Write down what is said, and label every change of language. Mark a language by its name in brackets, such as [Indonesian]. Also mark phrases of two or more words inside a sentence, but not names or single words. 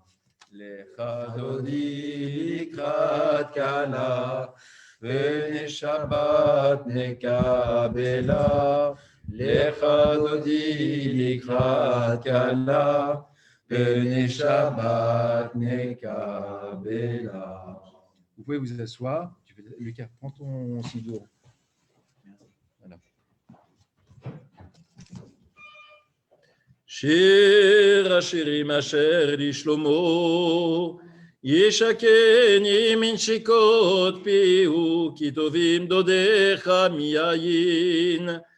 [Hebrew] לך דודי לקחת כלה, ונשבת נקבלה, לך דודי לקראת כלה, ונשבת נקבלה. [French] Vous pouvez vous asseoir. Lucas, prends ton sidour. Voilà. [Hebrew] שיר השירים אשר לשלמה, ישקני מנשיקות פיהו, כי טובים דודיך מיין.